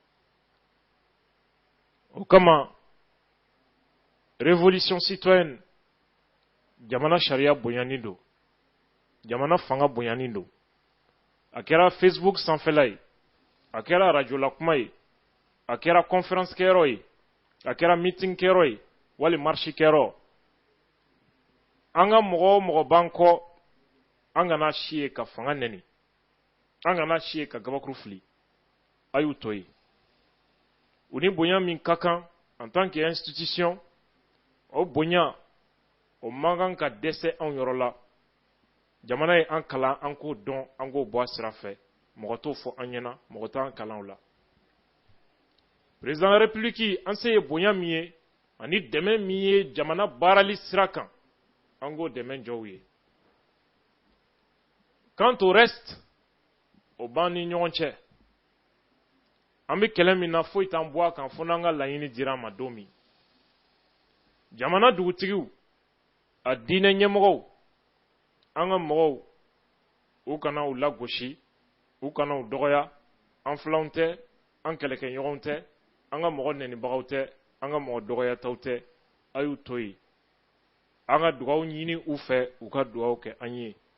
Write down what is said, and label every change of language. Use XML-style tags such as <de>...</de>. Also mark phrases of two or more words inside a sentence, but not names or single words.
<bm>Au Kama,</bm> <fr>révolution citoyenne</fr> <bm>jamana sharia bonyani do jamana fanga bonyani do a kɛra Facebook sanfɛla ye a kɛra radio la kuma ye a kɛra conférence kɛyɔrɔ ye a kɛra meeting kɛyɔrɔ ye wali marche kɛyɔrɔ an ka mɔgɔ o mɔgɔ b'an kɔ an kana si ye ka fanga nɛni an kana si ye ka gabakuru fili a y'u to ye u ni bonya min ka kan</bm> <fr>en tant que institution</fr> <bm>o bonya o man kan ka dɛsɛ anw yɔrɔ la jamana ye an kalan an k'o dɔn an k'o bɔ a sira fɛ mɔgɔ t'o fɔ an ɲɛna mɔgɔ t'an kalan o la</bm> <fr>président de la république</fr> <bm>an se ye bonya min ye ani dɛmɛ min ye jamana baarali sira kan an k'o dɛmɛ jɔ u ye</bm> <fr>quant au reste</fr> <bm>o b'an ni ɲɔgɔn cɛ an bɛ kɛlɛ min na foyi t'an bɔ a kan fo n'an ka laɲini dira an ma don min jamana dugutigiw a diinɛ ɲɛmɔgɔw an ka mɔgɔw u kana u lagosi u kana u dɔgɔya an filanw tɛ an kɛlɛkɛɲɔgɔnw tɛ an ka mɔgɔ nɛnibagaw tɛ an ka mɔgɔ dɔgɔyataw tɛ a y'u to yen an ka dugawu ɲini u fɛ u ka dugawu kɛ an ye</bm>